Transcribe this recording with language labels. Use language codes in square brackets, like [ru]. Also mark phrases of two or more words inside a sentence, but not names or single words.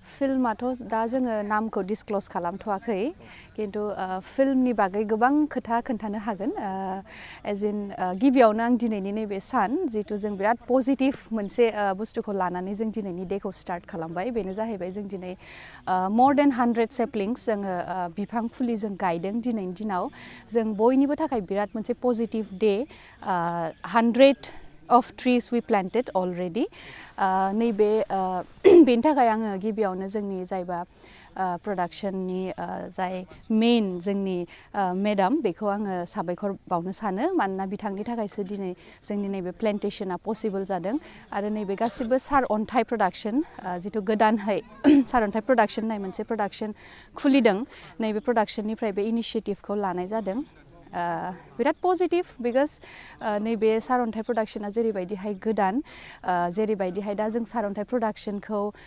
[brx] फिल्माथ' दा जोङो नामखौ डिसक्ल'ज खालामथ'वाखै किन्तु फिल्मनि बागै गोबां खोथा खोन्थानो हागोन [en] as in [brx] गिबियावनो आं दिनैनि नैबे सान जिहेतु जों बिराद पजिटिभ मोनसे बुस्थुखौ लानानै जों दिनैनि डेखौ स्टार्ट खालामबाय बेनो जाहैबाय जों दिनै [en] more than 100 saplings [brx] जोङो बिफां फुलि जों गायदों दिनैनि दिनाव जों बयनिबो थाखाय बिराद मोनसे पजिटिभ डे [en] 100 of trees we planted already [brx] नैबे बेनि थाखाय आङो गिबियावनो जोंनि जायबा प्रडाक्शननि जाय मेन जोंनि मेडाम बेखौ आङो साबायखर बावनो सानो मानोना बिथांनि थाखायसो दिनै जोंनि नैबे [en] plantationआ possible [brx] जादों आरो नैबे गासिबो सारअन्थाइ प्रडाक्शन जिथु गोदानहै सारअन्थाइ प्रडाक्शन होननाय मोनसे प्रडाक्शन खुलिदों नैबे प्रडाक्शननिफ्राय बे इनिशिएटिभखौ लानाय जादों बिराद पजिटिभ बिकज नैबे सारअन्थाइ प्रडाक्शना जेरैबायदिहाय गोदान जेरैबायदिहाय दा जों सारअन्थाइ प्रडाक्शनखौ